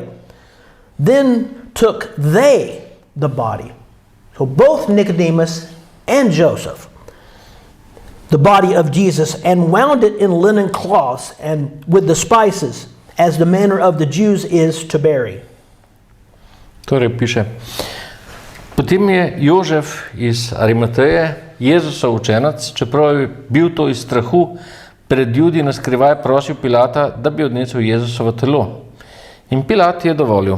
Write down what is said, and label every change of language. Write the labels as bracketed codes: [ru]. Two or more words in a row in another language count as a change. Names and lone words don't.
[en] Then took they the body, so both Nicodemus and Joseph, the body of Jesus, and wound it in linen cloths and with the spices, as the manner of the Jews is to bury. [sl] Torej piše: potem je Jožef iz Arimateje, Jezusov učenec, čeprav je bil to iz strahu pred Judi, na skrivaj prosil Pilata, da bi odnesel Jezusovo telo. In Pilat je dovolil.